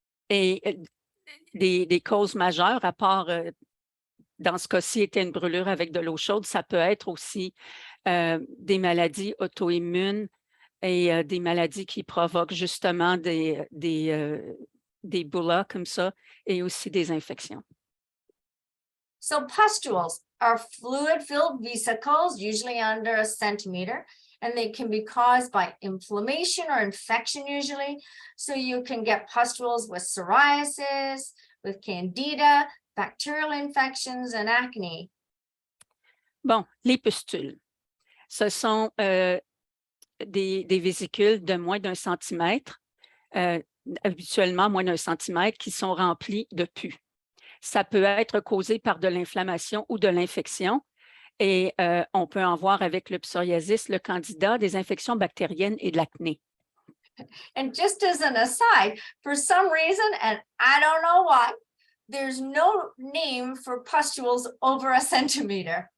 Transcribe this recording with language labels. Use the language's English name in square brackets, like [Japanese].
[French] Et des causes majeures, à part dans ce cas-ci, était une brûlure avec de l'eau chaude, ça peut être aussi des maladies auto-immunes et des maladies qui provoquent justement des bullas comme ça et aussi des infections. [English] So pustules are fluid-filled vesicles, usually under a centimeter, and they can be caused by inflammation or infection usually. So you can get pustules with psoriasis, with candida, bacterial infections, and acne. [French] Bon, les pustules, ce sont des vésicules de moins d'1 centimètre, habituellement moins d'1 centimètre, qui sont remplis de pus. Ça peut être causé par de l'inflammation ou de l'infection et on peut en voir avec le psoriasis, le candida, des infections bactériennes et de l'acné. [English] And just as an aside, for some reason, and I don't know why, there's no name for pustules over a centimeter.